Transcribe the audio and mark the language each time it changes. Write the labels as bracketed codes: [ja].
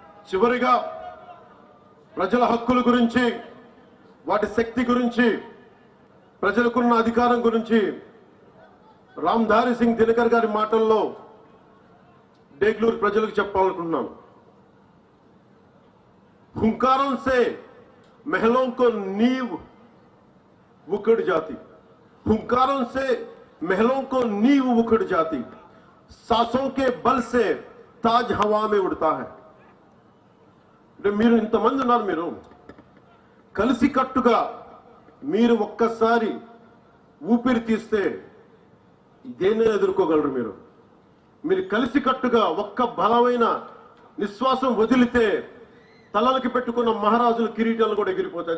[te] చివరిగా ప్రజల హక్కుల గురించి, వాటి శక్తి గురించి, ప్రజలకున్న అధికారం గురించి రామ్ధారి సింగ్ దినకర్ గారి మాటల్లో డేగ్లూరు ప్రజలకు చెప్పాలనుకుంటున్నాను. [hi] हुंकारों से महलों को नींव उखड़ जाती, हुंकारों से महलों को नींव उखड़ जाती, सांसों के बल से ताज हवा में उड़ता है. [te] మీరు ఇంతమంది ఉన్నారు, మీరు కలిసికట్టుగా మీరు ఒక్కసారి ఊపిరి తీస్తే దేన్నైనా ఎదుర్కోగలరు. మీరు కలిసికట్టుగా ఒక్క బలమైన నిశ్వాసం వదిలితే తలలకి పెట్టుకున్న మహారాజుల కిరీటాలు కూడా ఎగిరిపోతాయి.